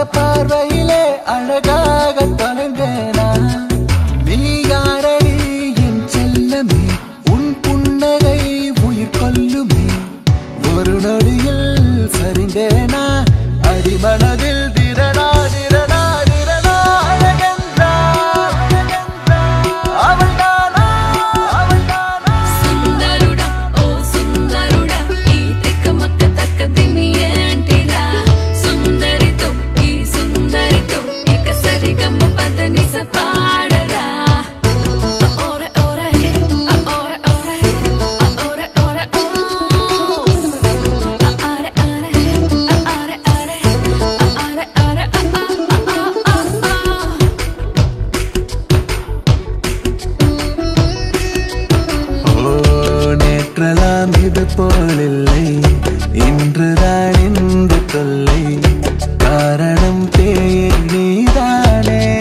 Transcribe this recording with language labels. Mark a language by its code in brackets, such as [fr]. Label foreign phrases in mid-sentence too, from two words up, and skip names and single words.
[ta] பார்வையிலே அழகாக தொலைந்தேனா நீ யாரடி என் செல்லமே உன் புன்னகை உயிர் கொல்லுமே ஒரு நொடியில் சரிந்தேனா அடிமனதில் திரனா திரனா திரனா அழகென்றாள் அவள்தானா அவள்தானா [te] సుందరుడా ఓ సుందరుడా ఈ తిక్కమక్క తక్క దిమియంటిరా సుందరితో ఈ సుందరితో ఇక సరిగమ్మ పదని సపాడరా ఓరే ఓరే ఓరే ఓరే ఓరే ఓరే ఆరే ఆరే ఆరే ఆరే ఆరే [ta] ஓ நேற்றலாம் இது போலில்லை இன்றுதான் இந்த தொல்லை காரணம் பேயை நீதானே